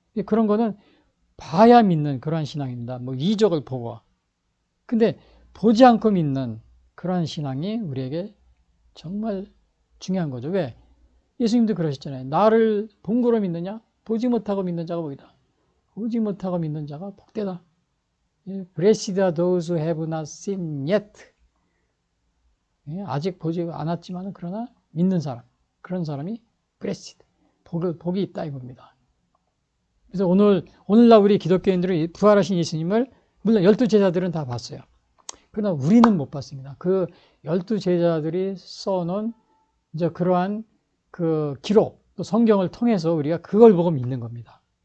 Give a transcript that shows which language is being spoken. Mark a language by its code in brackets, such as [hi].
[ko] 그런 거는 봐야 믿는 그러한 신앙입니다. 이적을 보고. 근데 보지 않고 믿는 그러한 신앙이 우리에게 정말 중요한 거죠. 왜? 예수님도 그러셨잖아요. 나를 본고로 믿느냐? 보지 못하고 믿는 자가 복이다. 보지 못하고 믿는 자가 복되다. [en] Blessed are those who have not seen yet. [ko] 아직 보지 않았지만 그러나 믿는 사람. 그런 사람이 blessed. 복이 있다 이겁니다. 그래서 오늘날 우리 기독교인들은 부활하신 예수님을 물론 12제자들은 다 봤어요. 그러나 우리는 못 봤습니다. 그 12제자들이 써놓은 이제 그러한 기록, 또 성경을 통해서 우리가 그걸 보고 믿는 겁니다.